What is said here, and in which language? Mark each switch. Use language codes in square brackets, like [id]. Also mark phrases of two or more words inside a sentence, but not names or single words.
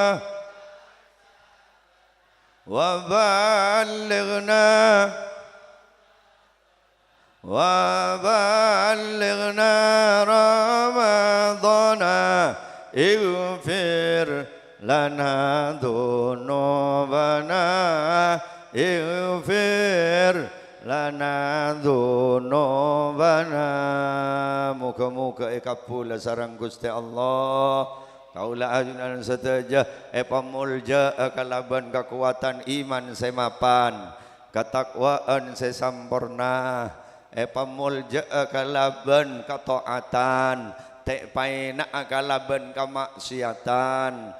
[ar] وبلغنا رمضان اغفر لنا ذنوبنا اغفر لنا ذنوبنا. [mad] Muka-muka kabul sareng Gusti Allah. Kaula ajunan setaja pamulja kalaban kekuatan iman semapan, ketakwaan sesampurna, pamulja kalaban kataatan, tek paina kalaban kamaksiatan.